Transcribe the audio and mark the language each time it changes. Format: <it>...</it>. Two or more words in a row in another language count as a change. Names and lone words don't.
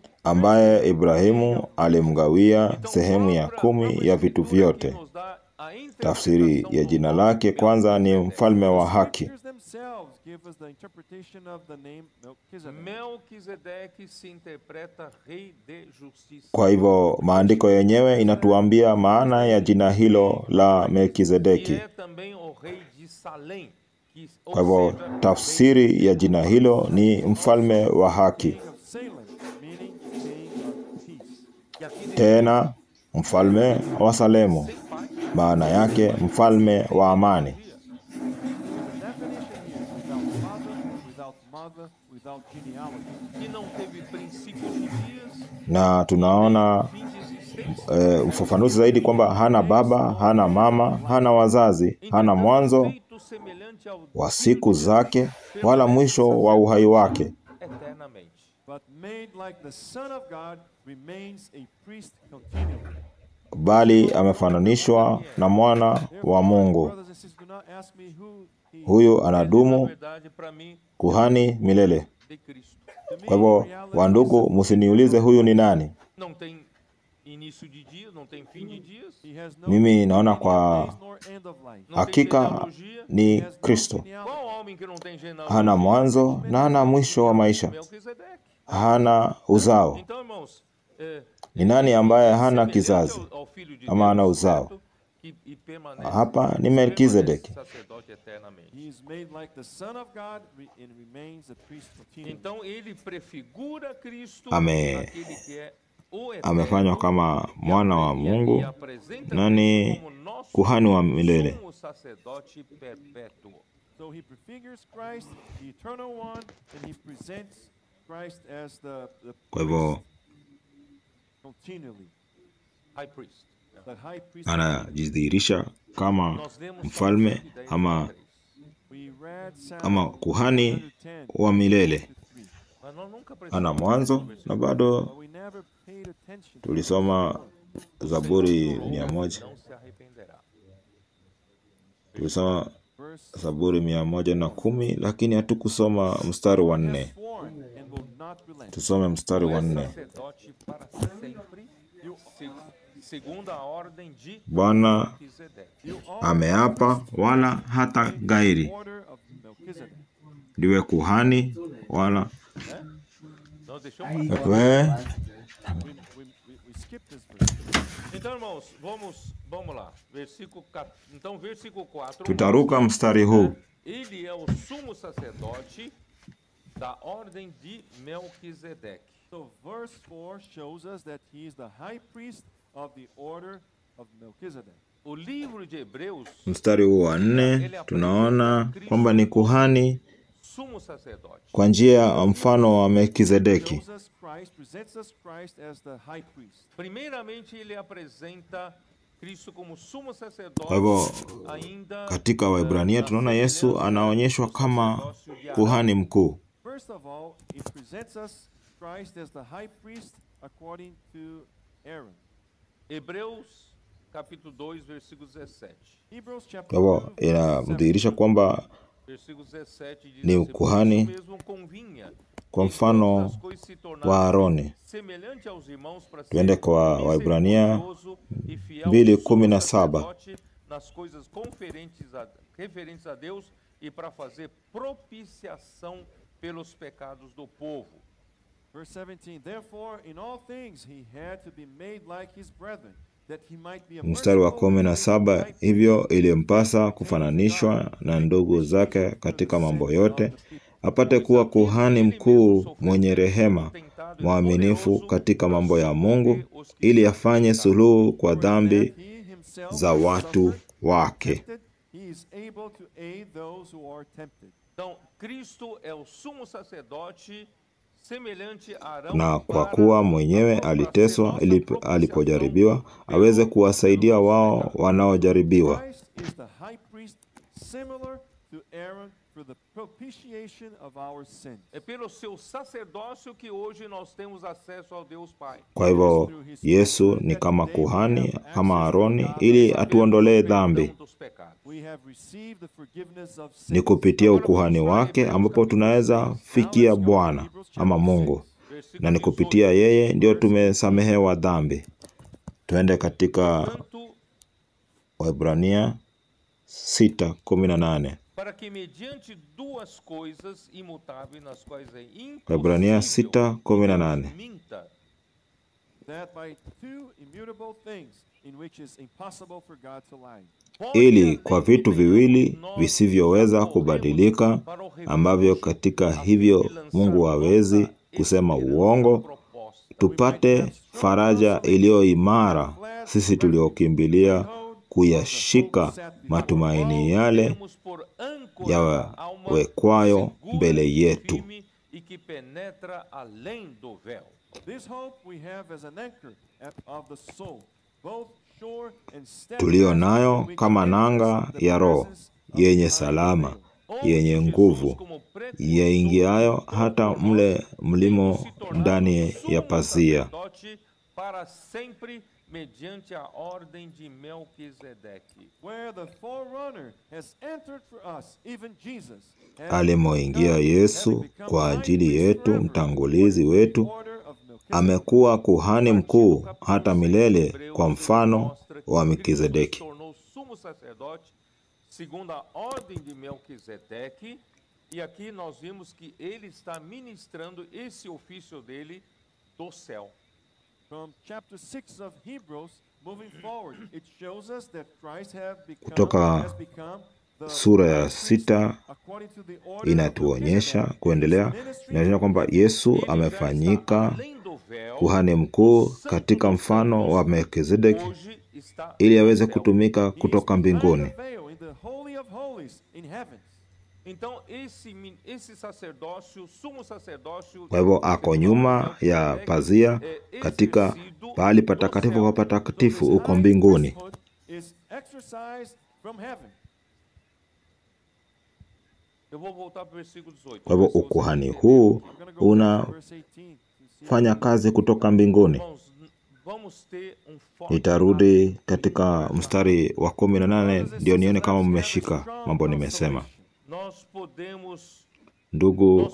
<sw>Ambaye Ibrahimu alimgawia sehemu ya 10 ya vitu vyote. Tafsiri ya jina lake kwanza ni mfalme wa haki.</sw> <en>Scriptures themselves give us the interpretation of the name Melchizedek.</en> <pt>Melquisedeque se interpreta rei de justiça.</pt> <sw>Kwa hivyo maandiko yenyewe inatuambia maana ya jina hilo la</sw> <pt>E</pt> <sw>Melkizedeki.</sw> <pt>é também o rei de Salém, que, ou</pt> <sw>Kwa hivyo</sw> <pt>seja,</pt> <sw>tafsiri ya jina hilo ni mfalme wa haki,</sw> <en>King of Salem, meaning king of peace.</en> <pt>que aqui</pt> <sw>tena mfalme wa Salemu, maana yake mfalme wa amani.</sw> <en>Definition here: without father, without mother, without genealogy.</en> <pt>que não teve princípio de dias,</pt> <sw>Na tunaona</sw> <pt>fim de existência,</pt> <sw>ufafanuzi zaidi kwamba hana baba, hana mama, hana wazazi, hana mwanzo</sw> <pt>feito semelhante ao</pt> <sw>wa siku zake wala mwisho wa uhai wake,</sw> <pt>eternamente.</pt> <en>But made like the Son of God, remains a priest continually.</en> <sw>bali amefananishwa na mwana wa Mungu.</sw> <en>Brothers and sisters, do not ask me who he is.</en> <sw>Huyu Na anadumu</sw> <pt>verdade, para mim,</pt> <sw>kuhani milele.</sw> <pt>de Cristo.</pt> <en>To me,</en> <sw>Kwa hivyo</sw> <en>reality</en> <sw>wandugu, msiniulize huyu ni nani.</sw> <pt>Não tem início de dia, não tem fim de dias,</pt> <en>he has no</en> <sw>Mimi naona</sw> <en>beginning</en> <sw>kwa</sw> <en>of days nor end of life.</en> <pt>não tem</pt> <sw>hakika</sw> <pt>genealogia.</pt> <sw>ni</sw> <en>He has no</en> <sw>Kristo.</sw> <en>genealogy.</en> <pt>Qual homem que não tem genealogia?</pt> <sw>Hana mwanzo na hana mwisho wa maisha,</sw> <pt>Melquisedeque.</pt> <sw>hana uzao.</sw> <pt>Então, irmãos,</pt> <sw>Ni nani ambaye hana</sw> <pt>semelhante</pt> <sw>kizazi</sw> <pt>ao Filho de</pt> <sw>ama hana</sw> <pt>Deus,</pt> <sw>uzao?</sw> <pt>certo? E permanece,</pt> <sw>Hapa ni Melkizedeki.</sw> <pt>sacerdote eternamente.</pt> <en>He is made like the Son of God and remains a priest continually.</en> <pt>Então ele prefigura Cristo,</pt> <sw>Ame-</sw> <pt>aquele que é o eterno,</pt> <sw>Amefanywa kama mwana wa Mungu</sw> <pt>e apresenta</pt> <sw>na ni</sw> <pt>Cristo como nosso</pt> <sw>kuhani wa milele.</sw> <pt>sumo sacerdote perpétuo.</pt> <en>So he prefigures Christ, the eternal one, and he presents Christ as the</en> <sw>Kwa hivyo</sw> <en>continually. High priest. The high priest.</en> <sw>anajidhihirisha kama</sw> <pt>Nós lemos</pt> <sw>mfalme</sw> <pt>Salmos 10,</pt> <sw>ama</sw> <pt>3.</pt> <en>We read Psalm</en> <sw>ama kuhani</sw> <en>110,</en> <sw>wa milele.</sw> <en>3.</en> <pt>Mas nós nunca</pt> <sw>Ana</sw> <pt>precisamos</pt> <sw>mwanzo na bado</sw> <en>But we never paid attention.</en> <sw>tulisoma Zaburi 100,</sw> <pt>não se arrependerá.</pt> <sw>tulisoma</sw> <en>Verse</en> <sw>Zaburi 110, lakini hatukusoma mstari wa 4.</sw> <en>sworn and will not relent.</en> <sw>Tusome mstari wa 4.</sw> <pt>Sacerdote para sempre, segundo a ordem de</pt> <sw>Bwana</sw> <pt>Melquisedeque.</pt> <en>You all</en> <sw>ameapa wala hata gairi,</sw> <en>order of Melchizedek.</en> <sw>ndiwe kuhani wala</sw> <pt>Não, deixa eu passar.</pt> <en>We skip this verse.</en> <pt>Então, irmãos, vamos lá. Então, versículo 4.</pt> <sw>Tutaruka mstari huu.</sw> <pt>Ele é o sumo sacerdote da ordem de Melquisedeque.</pt> <en>So verse 4 shows us that he is the high priest of the order of Melchizedek.</en> <pt>O livro de Hebreus,</pt> <sw>Mstari huu wa 4 tunaona kwamba ni kuhani</sw> <pt>sumo sacerdote.</pt> <sw>kwa njia ya mfano wa Melkizedeki.</sw> <en>Shows us Christ, presents us Christ as the high priest.</en> <pt>Primeiramente, ele apresenta Cristo como sumo sacerdote.</pt> <sw>Kwa hivyo</sw> <pt>Ainda</pt> <sw>katika Waebrania tunaona Yesu anaonyeshwa kama kuhani mkuu.</sw> <en>First of all, it presents us Christ as the high priest according to Aaron.</en> <pt>Hebreus capítulo 2, versículo 17.</pt> <en>Hebrews</en> <sw>Kwa</sw> <en>chapter</en> <sw>hivyo</sw> <en>2, verse 7.</en> <sw>inamdhihirisha kwamba</sw> <pt>Versículo 17 diz</pt> <sw>ni</sw> <pt>assim,</pt> <sw>ukuhani</sw> <pt>"Por isso mesmo convinha</pt> <sw>kwa</sw> <pt>que</pt> <sw>mfano</sw> <pt>todas as coisas se tornassem</pt> <sw>wa Aroni."</sw> <pt>semelhante aos irmãos para ser</pt> <sw>Tuende kwa Waebrania</sw> <pt>misericordioso e fiel</pt> <sw>2:17.</sw> <pt>sacerdote nas coisas referentes a Deus e para fazer propiciação pelos pecados do povo.</pt> <en>Verse 17, therefore in all things he had to be made like his brethren, that he might be a</en> <sw>Mstari wa</sw> <en>merciful and</en> <sw>17,</sw> <en>high</en> <sw>hivyo ilimpasa kufananishwa na ndugu zake katika mambo yote, apate kuwa kuhani mkuu mwenye rehema, mwaminifu katika mambo ya Mungu, ili afanye suluhu kwa dhambi</sw> <en>that he himself</en> <sw>za watu wake.</sw> <en>tempted, he is able to aid those who are tempted.</en> <pt>Então, Cristo é o sumo sacerdote semelhante a Arão,</pt> <sw>na kwa kuwa mwenyewe aliteswa alipojaribiwa, aweze kuwasaidia wao wanaojaribiwa.</sw> <en>Christ is the high priest similar to Aaron for the propitiation of our sins.</en> <pt>É pelo seu sacerdócio que hoje nós temos acesso ao Deus Pai.</pt> <sw>Kwa hivyo Yesu ni kama kuhani, kama Aroni, ili atuondolee dhambi.</sw> <pt>Perdão dos pecados.</pt> <en>We have received the forgiveness of sins.</en> <sw>Ni kupitia ukuhani wake ambapo tunaweza fikia Bwana ama Mungu, na ni kupitia yeye ndio tumesamehewa dhambi. Tuende katika</sw> <pt>Tanto</pt> <sw>Waebrania 6:18.</sw> <pt>para que mediante duas coisas imutáveis nas quais é</pt> <sw>Waebrania</sw> <pt>impossível</pt> <sw>6:18.</sw> <pt>Deus minta,</pt> <en>That by two immutable things in which is impossible for God to lie.</en> <sw>Ili kwa vitu viwili visivyoweza kubadilika, ambavyo katika hivyo Mungu hawezi kusema uongo, tupate faraja iliyo imara, sisi tuliokimbilia kuyashika matumaini yale</sw> <pt>temos por âncora a alma</pt> <sw>yawekwayo mbele yetu.</sw> <pt>firme e que penetra além do véu.</pt> <en>This hope we have as an anchor of the soul, both sure and steadfast,</en> <sw>Tulio nayo</sw> <en>which</en> <sw>kama</sw> <en>makes</en> <sw>nanga</sw> <en>the</en> <sw>ya roho,</sw> <en>presence of</en> <sw>yenye</sw> <en>God</en> <sw>salama,</sw> <en>available.</en> <sw>yenye nguvu, yaingiayo hata mle mlimo ndani ya pazia,</sw> <pt>para sempre mediante a ordem de Melquisedeque.</pt> <en>Where the forerunner has entered for us, even Jesus,</en> <sw>alimoingia Yesu kwa ajili yetu, mtangulizi wetu, amekuwa kuhani mkuu hata milele kwa mfano wa Melkizedeki.</sw> <pt>Tornou sumo sacerdote segundo a ordem de Melquisedeque, e aqui nós vimos que ele está ministrando esse ofício dele do céu.</pt> <en>From chapter 6 of Hebrews, moving forward, it shows us that Christ</en> <sw>Kutoka</sw> <en>has become the</en> <sw>sura ya</sw> <en>high priest</en> <sw>6</sw> <en>according to the order</en> <sw>inatuonyesha</sw> <en>of</en> <sw>kuendelea,</sw> <en>Melchizedek.</en> <sw>inaonyesha kwamba Yesu</sw> <pt>Ele já está</pt> <sw>amefanyika</sw> <pt>além do véu,</pt> <sw>kuhani mkuu katika mfano wa Melkizedeki,</sw> <pt>hoje está</pt> <sw>ili aweze</sw> <pt>no céu.</pt> <sw>kutumika</sw> <en>He is</en> <sw>kutoka</sw> <en>behind</en> <sw>mbinguni.</sw> <en>the veil in the Holy of Holies in heaven.</en> <pt>Então esse sacerdócio, sumo sacerdócio,</pt> <sw>Kwa hivyo ako nyuma ya pazia katika pahali patakatifu pa patakatifu uko mbinguni.</sw> <en>Is exercised from heaven.</en> <pt>Eu vou voltar para o versículo 18.</pt> <sw>Kwa hivyo ukuhani huu</sw> <en>We're going to go back to verse 18 to see</en> <sw>unafanya kazi kutoka mbinguni.</sw> <pt>Irmãos, vamos ter forte</pt> <sw>Nitarudi katika mstari wa 18 ndio nione kama mmeshika mambo nimesema.</sw> <pt>Nós podemos</pt> <sw>Ndugu,</sw>